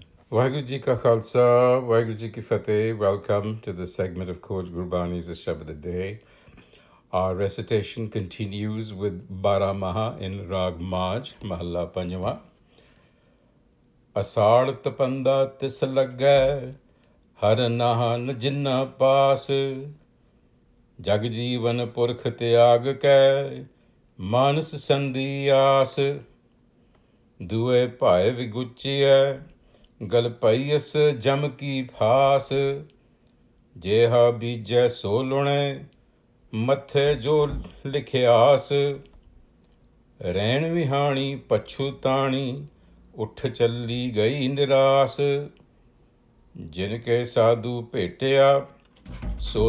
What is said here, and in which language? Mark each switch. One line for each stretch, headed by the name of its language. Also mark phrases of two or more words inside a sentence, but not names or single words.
Punjabi: ਵਾਹਿਗੁਰੂ ਜੀ ਕਾ ਖ਼ਾਲਸਾ, ਵਾਹਿਗੁਰੂ ਜੀ ਕੀ ਫ਼ਤਹਿ.
English: Welcome to this segment of Coach Gurbani's a-sabad-a-day. Our recitation continues with Bara Maha in Rag Maj, Mahalla Panjwa.
Punjabi: ਆਸਾੜੁ ਤਪੰਦਾ ਤਿਸੁ ਲਗੈ, ਹਰਿ ਨਾਹਨ ਜਿੰਨਾ ਪਾਸਿ. ਜਗ ਜੀਵਨ ਪੁਰਖੁ ਤਿਆਗਿ ਕੈ, ਮਾਣਸ ਸੰਦੀ ਆਸ. ਦੁਯੈ ਭਾਇ ਵਿਗੁਚੀਐ, ਗਲ ਪਈਸ ਜਮ ਕੀ ਫਾਸ ਜੇਹਾ ਬੀਜੈ ਸੋ ਲੁਣੇ ਮਥੇ ਜੋ ਲਿਖਿਆਸ ਰੈਣ ਵਿਹਾਣੀ ਪਛੁਤਾਣੀ ਉਠ ਚਲੀ ਗਈ ਨਿਰਾਸ ਜਿਨਕੇ ਸਾਧੂ ਭੇਟਿਆ ਸੋ